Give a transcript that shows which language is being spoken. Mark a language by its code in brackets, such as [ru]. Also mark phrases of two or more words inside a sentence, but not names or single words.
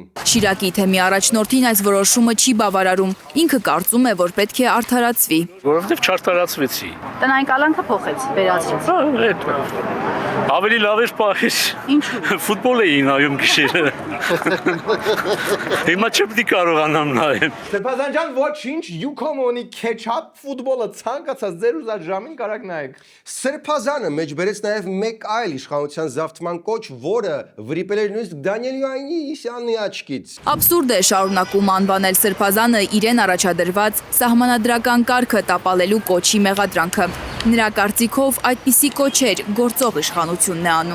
[hy] Շիրակի թեմի առաջնորդին այս որոշումը չի բավարարում։ Ինքը կարծում է, որ պետք է արդարացվի։ Որովհետեւ չարդարացվեցի։ Տնային կալանքը փոխեց, վերացրեց։ Ավելի լավ էր պահես։ Ինչու՞։ Ֆուտբոլ էի նայում գիշերը։ Հիմա չպետք է կարողանամ նայել։ Սրբազան ջան, ոչինչ, you come on ketchup ֆուտբոլը ցանկացած ձեր ուզած ժամին կարաք նայեք։ Սրբազանը մեջբերեց նաև մեկ այլ իշխանության զավթման կոչ, որը վրիպել էր նույնիսկ Դանիել Յովհաննիսյանի աչքից։ Абսուրդ է շարունակում անվանել Սրբազանը իրեն առաջադրված սահմանադրական կարգը տապալելու կոչի մեղադրանքը։ Նրա կարծիքով այդպիսի կոչեր գործող իշխանությունն է անում։